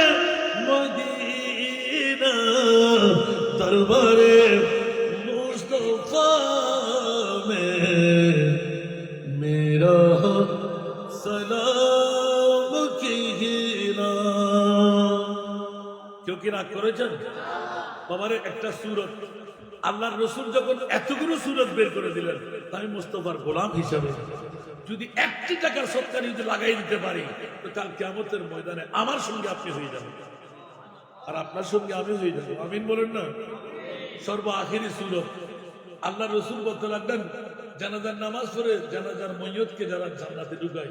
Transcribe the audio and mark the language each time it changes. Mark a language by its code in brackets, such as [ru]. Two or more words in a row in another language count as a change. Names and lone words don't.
[ur] مدینہ دربار مصطفیٰ میں میرا سلام کہنا [bn] क्योंकि রাগ করেছেন বাবারে একটা সূরত আল্লাহর রাসূল যখন এতগুলো সূরত বের করে দিলেন আমি মুস্তাফার গোলাম হিসেবে যদি 1 টাকার সদকা যদি লাগাই দিতে পারি তো কাল কিয়ামতের ময়দানে আমার সঙ্গে আপনি হয়ে যাবেন আর আপনার সঙ্গে আমি হয়ে যাব আমিন বলেন না সর্ব আখিরি সূরত আল্লাহর রাসূল বলতে লাগলেন জানাজার নামাজ পড়ে জানাজার ময়্যতকে যারা জান্নাতে ঢুকায়